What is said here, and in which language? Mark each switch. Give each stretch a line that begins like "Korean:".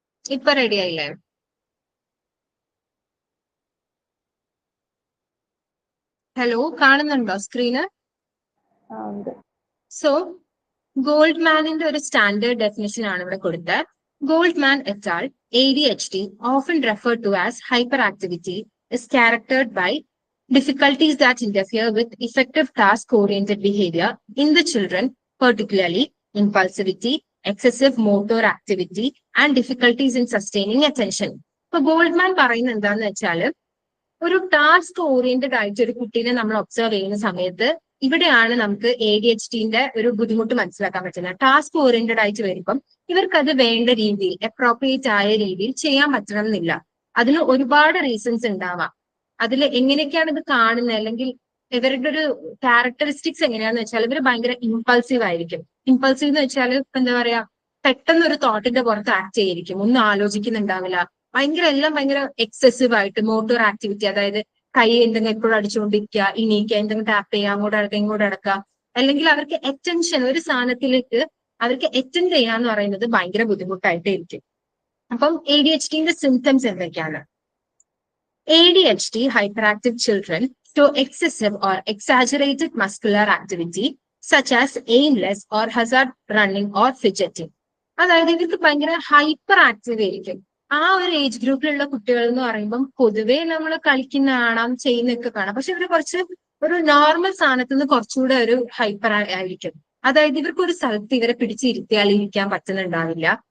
Malayalam: ഇപ്പൊ റെഡി ആയില്ലേ? ഹലോ, കാണുന്നുണ്ടോ സ്ക്രീന്? ഉണ്ട്. സോ ഗോൾഡ്മാനിന്റെ ഒരു സ്റ്റാൻഡേർഡ് ഡെഫിനിഷൻ ആണ് ഇവിടെ കൊടുത്തത്. Goldman et al.
English: ADHD, often referred to as hyperactivity, is characterized by difficulties that interfere with effective task-oriented behavior in the children, particularly impulsivity, excessive motor activity, and difficulties in sustaining attention.
Malayalam: ഇപ്പൊ Goldman പറയുന്നത് എന്താന്ന് വെച്ചാൽ, ഒരു task oriented ആയിട്ട് ഒരു കുട്ടീനെ നമ്മൾ observe ചെയ്യുന്ന സമയത്ത് ഇവിടെയാണ് നമുക്ക് ADHDന്റെ ഒരു ബുദ്ധിമുട്ട് മനസ്സിലാക്കാൻ പറ്റുന്നത്. ടാസ്ക് ഓറിയന്റഡ് ആയിട്ട് വരുമ്പം ഇവർക്ക് അത് വേണ്ട രീതിയിൽ, അപ്രോപ്രിയേറ്റ് ആയ രീതിയിൽ ചെയ്യാൻ പറ്റണം എന്നില്ല. അതിന് ഒരുപാട് റീസൺസ് ഉണ്ടാവാം. അതിൽ എങ്ങനെയൊക്കെയാണ് ഇത് കാണുന്നത്, അല്ലെങ്കിൽ ഇവരുടെ ഒരു ക്യാരക്ടറിസ്റ്റിക്സ് എങ്ങനെയാന്ന് വെച്ചാൽ ഇവർ ഭയങ്കര ഇമ്പൾസീവ് ആയിരിക്കും. ഇമ്പൾസീവ് എന്ന് വെച്ചാൽ എന്താ പറയാ, പെട്ടെന്ന് ഒരു തോട്ടിന്റെ പുറത്ത് ആക്ട് ചെയ്തിരിക്കും, ഒന്നും ആലോചിക്കുന്നുണ്ടാവില്ല. എല്ലാം ഭയങ്കര എക്സസീവ് ആയിട്ട് മോട്ടോർ ആക്ടിവിറ്റി, അതായത് കൈ എന്തെങ്കിലും എപ്പോഴും അടിച്ചുകൊണ്ടിരിക്കുക, എണീക്കുക, എന്തെങ്കിലും ടാപ്പ് ചെയ്യുക, അങ്ങോട്ട് അടക്കുക ഇങ്ങോട്ട് അടക്കുക. അല്ലെങ്കിൽ അവർക്ക് അറ്റൻഷൻ, ഒരു സാധനത്തിലേക്ക് അവർക്ക് അറ്റൻഡ് ചെയ്യാന്ന് പറയുന്നത് ഭയങ്കര ബുദ്ധിമുട്ടായിട്ടായിരിക്കും. അപ്പം ADHDന്റെ സിംറ്റംസ് എന്തൊക്കെയാണ്?
English: ADHD hyperactive children show excessive or exaggerated muscular activity such as aimless or hazard running or fidgeting.
Malayalam: അതായത് ഇവർക്ക് ഭയങ്കര ഹൈപ്പർ ആക്റ്റീവ് ആയിരിക്കും. ആ ഒരു ഏജ് ഗ്രൂപ്പിലുള്ള കുട്ടികൾ എന്ന് പറയുമ്പം പൊതുവേ നമ്മൾ കളിക്കുന്ന കാണാം, ചെയ്യുന്നൊക്കെ കാണാം. പക്ഷെ ഇവര് കുറച്ച് ഒരു നോർമൽ സ്ഥാനത്ത് നിന്ന് കുറച്ചുകൂടെ ഒരു ഹൈപ്പർ ആയിരിക്കും. അതായത് ഇവർക്ക് ഒരു സ്ഥലത്ത് ഇവരെ പിടിച്ചിരുത്തിയാൽ ഇരിക്കാൻ പറ്റുന്നുണ്ടാവില്ല.